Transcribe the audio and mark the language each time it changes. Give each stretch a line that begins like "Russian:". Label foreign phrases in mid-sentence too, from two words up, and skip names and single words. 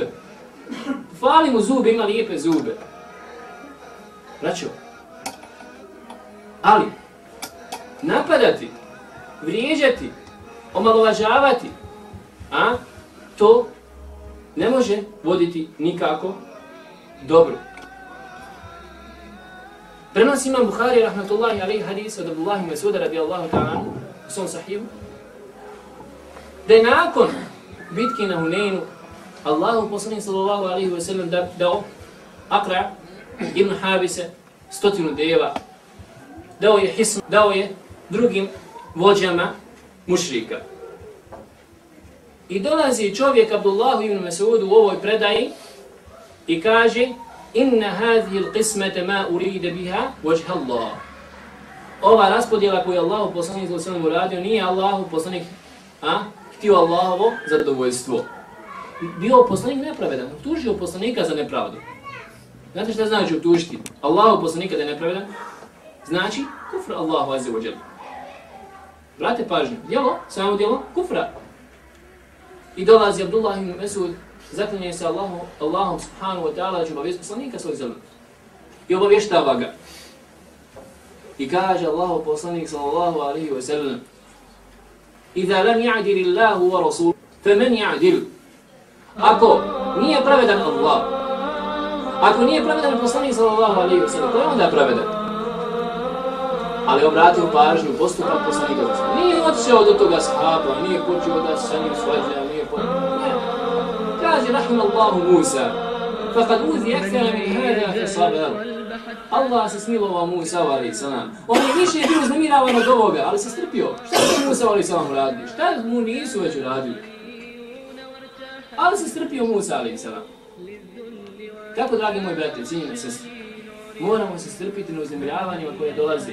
Bosnian: Fali mu zube, ima lijepe zube. Braćo, ali napadati, vrijeđati, omalovažavati, to ne može voditi nikako dobro. Prenosi imam Buhari
Arabic: رحمة الله عليه
Bosnian: hadis od Abdullahi Mesuda
Arabic: رضي الله تعالى
Bosnian: u svom sahihu, da je nakon bitke na Huneinu Allahu poslanik
Arabic: صلى الله عليه وسلم
Bosnian: dao Aqra' ibn Habise 100 deva, dao je Hisn, dao je drugim vođama mušrika. I dolazi čovjek Abdullahu ibn Mesudu u ovoj predaji i kaže
Arabic: إن هذه القسمة ما أريد بها وجه الله.
Bosnian: Ova raspodjela koju Allahu poslanik
Arabic: صلى الله عليه وسلم
Bosnian: uradio nije Allahu poslanik htio Allahovo zadovoljstvo. Bio poslanik nepravedan, tužio poslanika za nepravdu. Znate šta znači utužiti Allahu poslanika da je nepravedan? Znači kufr Allahu
Arabic: عز وجل.
Bosnian: Brate pažnju, djelo, samo djelo, kufra. I dolazi Abdullah ibn Mesud, zaklinje se Allahom
Arabic: سبحانه وتعالى
Bosnian: da će obavijesti poslanika svoj zemlje. I obavještava ga. I kaže Allahu poslanik
Arabic: صلى الله عليه وسلم إذا لم يعدل الله ورسول فمن يعدل.
Bosnian: Ako nije pravedan Allah, ako nije pravedan poslanik
Arabic: صلى الله عليه وسلم,
Bosnian: ko je onda pravedan? Ali obratio pažnju, postupak poslanika za sve. Nije otišao do toga sahaba, nije počeo da sa njim svađa, nije počeo. Kaže,
Arabic: رحم الله موسى فقد أوذي أكثر من هذا فصبر.
Bosnian: Allah se smilovao Musa
Arabic: عليه السلام.
Bosnian: On je više bio uznemiravan od ovoga, ali se strpio. Šta je Musa
Arabic: عليه السلام
Bosnian: uradio? Šta mu nisu već uradili? Ali se strpio Musa
Arabic: عليه السلام.
Bosnian: Tako, dragi moji brate, cijenjene sestre, moramo se strpiti na uznemiravanja koje dolaze.